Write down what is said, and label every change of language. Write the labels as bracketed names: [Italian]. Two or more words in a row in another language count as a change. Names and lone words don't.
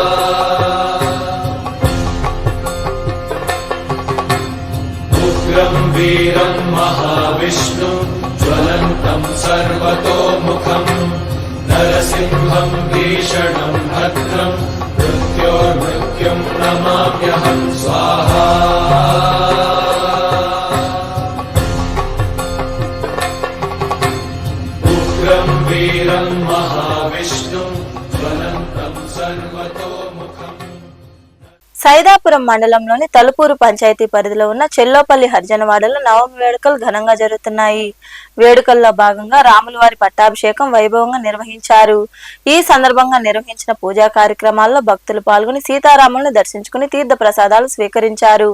[Sanskrit] उग्रं वीरं महाविष्णुं ज्वलन्तं सर्वतोमुखम् नरसिंहं भीषणं भद्रं मृत्योर्मृत्युं नमाम्यहं स्वाहा उग्रं वीरं महाविष्णुं ज्वलन्तं सर्वतोमुखम् [Telugu] సైదాపురం మండలంలోని తలుపూరు పంచాయతీ పరిధిలో ఉన్న చెల్లోపల్లి హర్జనవాడలో నవమి వేడుకలు ఘనంగా జరుగుతున్నాయి. వేడుకల్లో భాగంగా రాములవారి పట్టాభిషేకం వైభవంగా నిర్వహించారు. ఈ సందర్భంగా నిర్వహించిన పూజా కార్యక్రమాల్లో భక్తులు పాల్గొని సీతారాములను దర్శించుకుని తీర్థ ప్రసాదాలు స్వీకరించారు.